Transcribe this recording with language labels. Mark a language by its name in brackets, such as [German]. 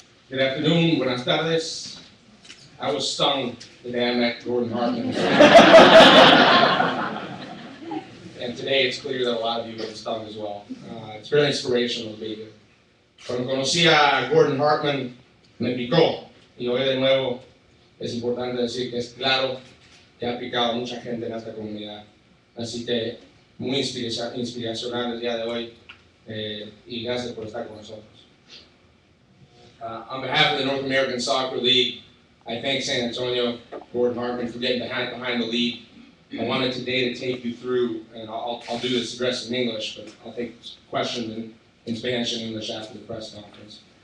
[English] Good afternoon, [Spanish] buenas tardes. [English] I was stung the day I met Gordon Hartman. And today it's clear that a lot of you have been stung as well. It's very inspirational to be here. [Spanish] Cuando conocí a Gordon Hartman, me picó. Y hoy de nuevo es importante decir que es claro que ha picado a mucha gente en esta comunidad. Así que muy inspiracional el día de hoy y gracias por estar con nosotros. [English] On behalf of the North American Soccer League, I thank San Antonio, Gordon Hartman, for getting behind the league. I wanted today to take you through, and I'll do this address in English, but I'll take questions in Spanish and English after the press conference.